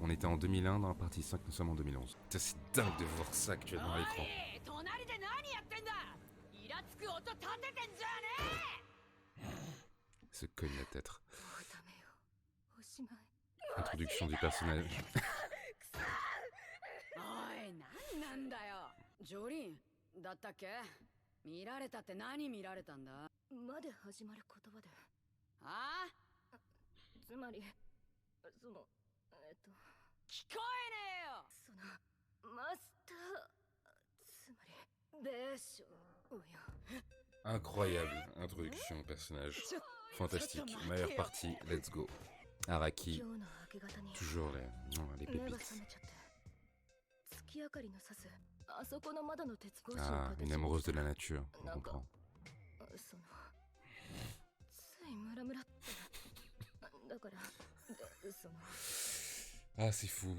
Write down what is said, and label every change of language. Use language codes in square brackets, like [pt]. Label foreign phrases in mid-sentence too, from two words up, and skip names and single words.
[fr] On était en 2001 dans la partie 5, nous sommes en 2011. Putain, c'est dingue de voir ça actuellement à l'écran. Se cogne la tête. Introduction du personnage. [ja] おい、何なんだよ。ジョリンだったっけ？見られたって何見られたんだ？まで始まる言葉で。ああ？つまり、その、聞こえねえよ。その、マスター、つまり、ベーションをよ。 [fr] Incroyable introduction au personnage. Fantastique. Meilleure partie, [en] let's go. [fr] Araki. Toujours les pépites. Ah, une amoureuse de la nature, on comprend. Ah, c'est fou.